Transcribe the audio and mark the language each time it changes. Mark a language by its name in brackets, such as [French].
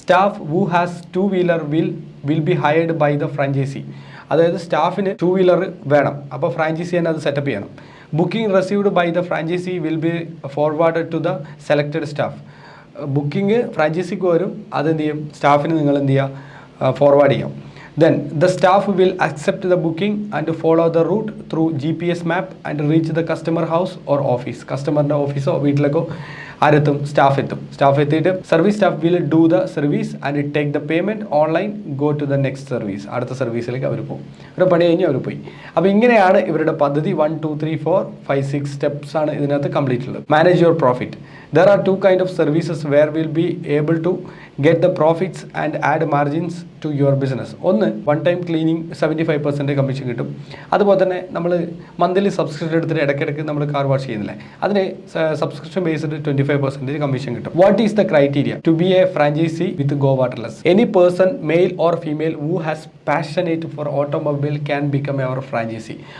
[English] Staff who has 2 wheeler will be hired by the franchise. [Malayalam] അതായത് സ്റ്റാഫിന് 2 wheeler വേണം, അപ്പോൾ franchise തന്നെ അത് സെറ്റപ്പ് ചെയ്യണം. [English] Booking received by the franchise will be forwarded to the selected staff. [Malayalam] Booking ഫ്രാഞ്ചൈസിക്ക് വരും, അതെന്ത് ചെയ്യും, സ്റ്റാഫിന് നിങ്ങൾ എന്ത് ചെയ്യുക, ഫോർവേഡ് ചെയ്യാം. [English] Then the staff will accept the booking and follow the route through GPS map and reach the customer house or office. [Malayalam] കസ്റ്റമറിൻ്റെ ഓഫീസോ വീട്ടിലേക്കോ ആരെത്തും, staff എത്തും. Staff എത്തിയിട്ട് [English] Service staff will do the service and take the payment online, go to the next service. [Malayalam] അടുത്ത സർവീസിലേക്ക് അവർ പോകും. ഒരു പണി കഴിഞ്ഞ് അവർ പോയി. അപ്പോൾ ഇങ്ങനെയാണ് ഇവരുടെ പദ്ധതി. 1 2 3 4 5 6 സ്റ്റെപ്സ് ആണ് ഇതിനകത്ത് കംപ്ലീറ്റ് ഉള്ളത്. [English] Manage your profit. There are 2 kind of services where we'll be able to get the profits and add margins to your business. [Malayalam] ഒന്ന്, 1 ടൈം ക്ലീനിങ് 75% കമ്മീഷൻ കിട്ടും. അതുപോലെ തന്നെ നമ്മൾ മന്ത്ലി സബ്സ്ക്രിപ്ഷൻ എടുത്തിട്ട് ഇടയ്ക്കിടയ്ക്ക് നമ്മൾ കാർ വാഷ് ചെയ്യുന്നില്ലേ, അതിന് സബ്സ്ക്രിപ്ഷൻ ബേസ്ഡ് 25% കമ്മീഷൻ കിട്ടും. [English] What is the criteria to be a franchise with go waterless? Any person, male or female, who has passionate for automobile can become our franchise.